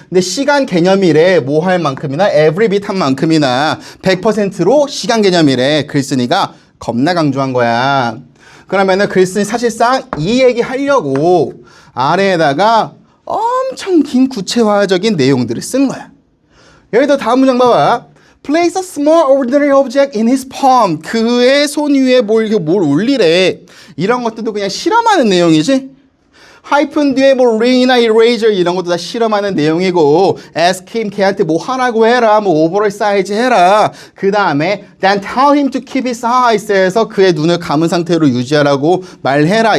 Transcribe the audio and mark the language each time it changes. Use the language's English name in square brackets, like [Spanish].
[Korean] 근데 시간 개념이래. 뭐 할 만큼이나 every bit 한 만큼이나 100%로 시간 개념이래. 글쓴이가 겁나 강조한 거야. 그러면은 글쓴이 사실상 이 얘기 하려고 아래에다가 엄청 긴 구체화적인 내용들을 쓴 거야. 예를 들어 다음 문장 봐봐. [English] Place a small ordinary object in his palm. [Korean] 그의 손 위에 뭘 올리래. 이런 것들도 그냥 실험하는 내용이지. 하이픈 뒤에 뭐 ring이나 eraser 이런 것도 다 실험하는 내용이고, [English] ask him [Korean] 걔한테 뭐 하라고 해라, 뭐 오버롤 사이즈 해라. 그 다음에 [English] then tell him to keep his eyes [Korean] 해서 그의 눈을 감은 상태로 유지하라고 말해라.